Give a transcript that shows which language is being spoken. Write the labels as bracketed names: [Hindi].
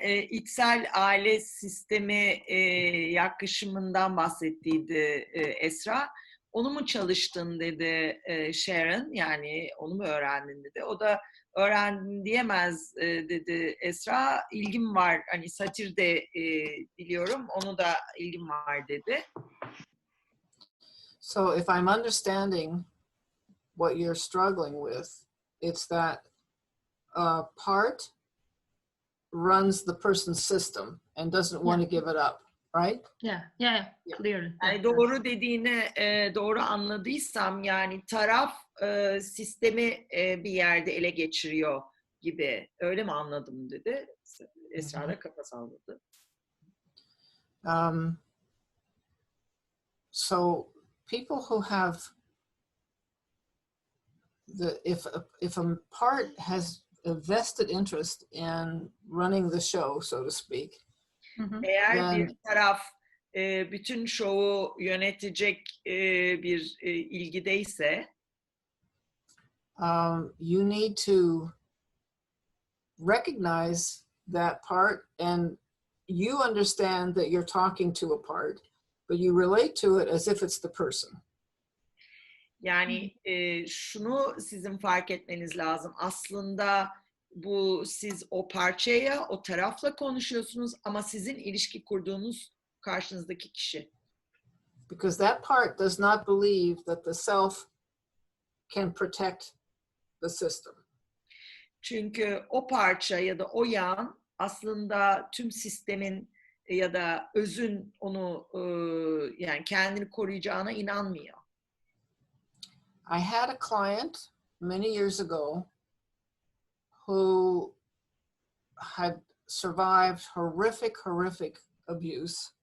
[Turkish] İçsel aile sistemi yaklaşımından bahsettiydi Esra. Onu mu çalıştın dedi Sharon, yani onu mu öğrendin dedi. O da öğrendim diyemez dedi Esra. İlgim var, hani Satir de biliyorum, onu da ilgim var dedi. [English] So if I'm understanding what you're struggling with, it's that part runs the person's system and doesn't want to give it up, right? Yeah, clearly. [Turkish] Yani doğru dediğini doğru anladıysam, yani taraf sistemi bir yerde ele geçiriyor gibi, öyle mi anladım dedi. Esra da kafa salladı. [English] So people who have if a part has a vested interest in running the show, so to speak. [Turkish] Eğer bir taraf bütün şovu yönetecek bir ilgideyse, [English] you need to recognize that part, and you understand that you're talking to a part, but you relate to it as if it's the person. [Turkish] Yani şunu sizin fark etmeniz lazım. Aslında bu, siz o parçaya, o tarafla konuşuyorsunuz ama sizin ilişki kurduğunuz karşınızdaki kişi. [English] Because that part does not believe that the self can protect the system. [Turkish] Çünkü o parça ya da o yan aslında tüm sistemin ya da özün onu yani kendini koruyacağına inanmıyor. [English] I had a client many years ago who had survived horrific abuse.